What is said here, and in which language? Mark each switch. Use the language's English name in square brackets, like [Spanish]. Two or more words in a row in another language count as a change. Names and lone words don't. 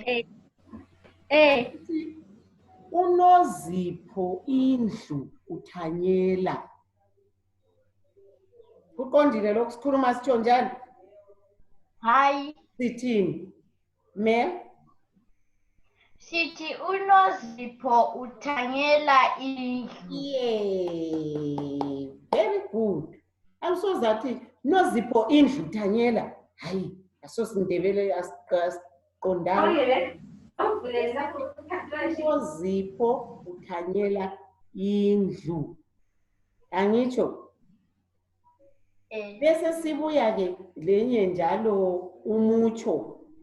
[North Ndebele] UNozipho indlu uthanyela. Uqondile lokho sikhuluma sitsho njani? Hayi. Sithini? Mel? Sithi uNozipho uthanyela indlu. [English] Yeah. Very good. [North Ndebele] Angisozathi Nozipho indlu uthanyela. Hayi, asosiNdebele asiqondanga. Nozipho uthanyela indlu. Angitsho? Bese sibuya ke lenye njalo umutsho.